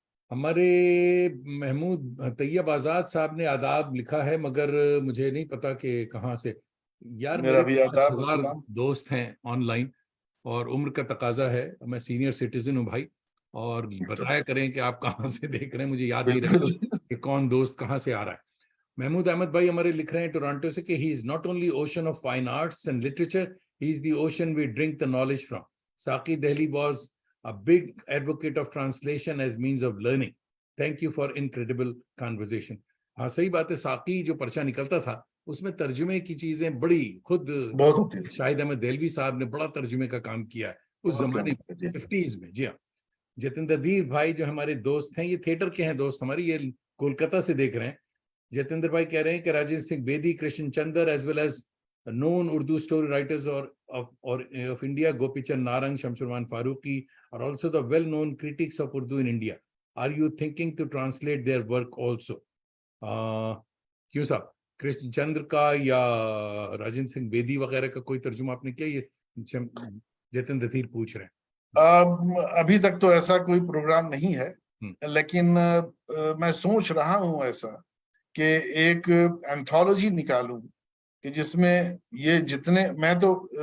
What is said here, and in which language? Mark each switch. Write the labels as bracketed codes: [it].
[ur] ہمارے محمود طیب آزاد صاحب نے آداب لکھا ہے, مگر مجھے نہیں پتا کہ کہاں سے. یار میرے 5000 دوست ہیں آن لائن, اور عمر کا تقاضا ہے, میں سینئر سٹیزن ہوں بھائی, اور بتایا کریں کہ آپ کہاں سے دیکھ رہے ہیں, مجھے یاد نہیں رہتا کہ کون دوست کہاں سے آ رہا ہے. محمود احمد بھائی ہمارے لکھ رہے ہیں ٹورانٹو سے کہ [en] he is not only ocean of fine arts and literature, he is the ocean we drink the knowledge from. Saqi Dehli was a big advocate of translation as means of learning. Thank you for incredible conversation. [ur] ہاں صحیح بات ہے, ساقی جو پرچہ نکلتا تھا اس میں ترجمے کی چیزیں بڑی, خود شاہد احمد دہلوی صاحب نے بڑا ترجمے کا کام کیا ہے اس زمانے میں 50s میں. جی ہاں, جتندر دیر بھائی جو ہمارے دوست ہیں, یہ تھیٹر کے ہیں دوست ہماری, یہ کولکتہ سے دیکھ رہے ہیں. جتندر بھائی کہہ رہے ہیں کہ [en] Rajinder Singh Bedi, Krishan Chander as well as known Urdu story writers of India, Gopi Chand Narang, Shamsur Rahman Farooqi are also the well-known critics of Urdu in India. Are you thinking to translate their work also? [ur] کیوں صاحب, کرشن چندر کا یا راجندر سنگھ بیدی وغیرہ کا کوئی ترجمہ آپ نے کیا؟ یہ جتندر دھیر پوچھ رہے ہیں. ابھی تک تو ایسا کوئی پروگرام نہیں ہے, لیکن میں سوچ رہا ہوں ایسا کہ ایک اینتھولوجی نکالوں کہ جس میں یہ جتنے, میں تو